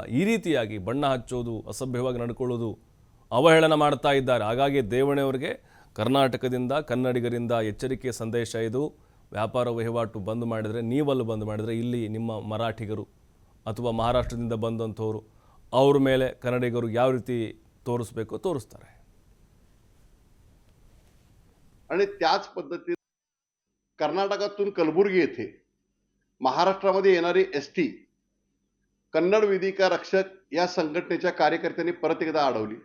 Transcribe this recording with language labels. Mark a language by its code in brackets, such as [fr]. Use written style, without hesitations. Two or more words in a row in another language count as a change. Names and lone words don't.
[kn] ಈ ರೀತಿಯಾಗಿ ಬಣ್ಣ ಹಚ್ಚೋದು, ಅಸಭ್ಯವಾಗಿ ನಡ್ಕೊಳ್ಳೋದು, ಅವಹೇಳನ ಮಾಡ್ತಾ ಇದ್ದಾರೆ. ಹಾಗಾಗಿ ದೇವಣೆಯವರಿಗೆ ಕರ್ನಾಟಕದಿಂದ ಕನ್ನಡಿಗರಿಂದ ಎಚ್ಚರಿಕೆಯ ಸಂದೇಶ ಇದು. ವ್ಯಾಪಾರ ವಹಿವಾಟು ಬಂದ್ ಮಾಡಿದರೆ, ನೀವಲ್ಲಿ ಬಂದ್ ಮಾಡಿದರೆ ಇಲ್ಲಿ ನಿಮ್ಮ ಮರಾಠಿಗರು ಅಥವಾ ಮಹಾರಾಷ್ಟ್ರದಿಂದ ಬಂದಂಥವರು ಅವ್ರ ಮೇಲೆ ಕನ್ನಡಿಗರು ಯಾವ ರೀತಿ तोरसಬೇಕು तोरसತಾರೆ. [mr] आणि त्याच पद्धतीने कर्नाटकातून कलबुर्गी येथे महाराष्ट्रामध्ये येणारी एसटी कन्नड वेदिका रक्षक या संघटनेच्या कार्यकर्त्यांनी परत एकदा अडवली.